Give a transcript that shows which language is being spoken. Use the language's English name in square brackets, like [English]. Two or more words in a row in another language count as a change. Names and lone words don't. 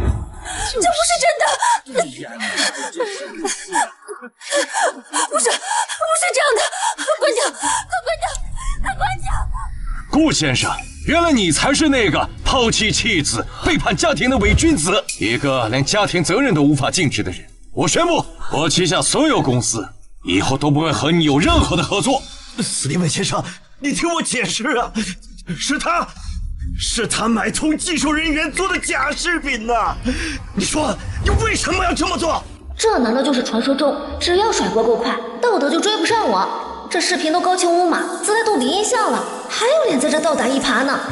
[Chinese] 这不是真的，不是这样的，关掉，快关掉，快关掉！顾先生，原来你才是那个抛弃妻子、背叛家庭的伪君子，一个连家庭责任都无法尽职的人。我宣布，我旗下所有公司以後都不會和你有任何的合作。史蒂文先生，你聽我解釋啊，是他買通技術人員做的假視頻吶！你說你為什麼要這麼做？這難道就是傳說中只要甩鍋夠快，道德就追不上我？這視頻都高清無碼，自帶杜比音效了，還有臉在這倒打一耙呢？